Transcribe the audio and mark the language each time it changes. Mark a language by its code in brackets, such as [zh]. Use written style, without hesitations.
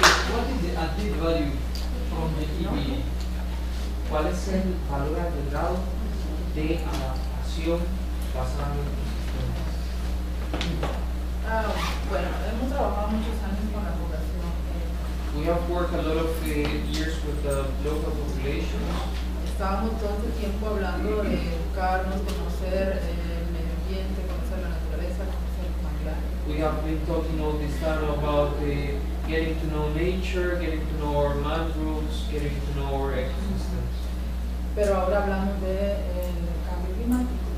[en] What is the added value from the EBA? [es] ¿Cuál es el valor agregado de adaptación basada en ecosistemas? Bueno, hemos trabajado muchos años con la población. [en] We have worked a lot of years with the local population. [es] Estábamos todo el tiempo hablando de educarnos, conocer el medio ambiente, conocer la naturaleza, conocer los manglares. [en] We have been talking all this time about getting to know nature, getting to know our mangroves, getting to know our ecosystems. [es] Pero ahora hablamos de cambio climático.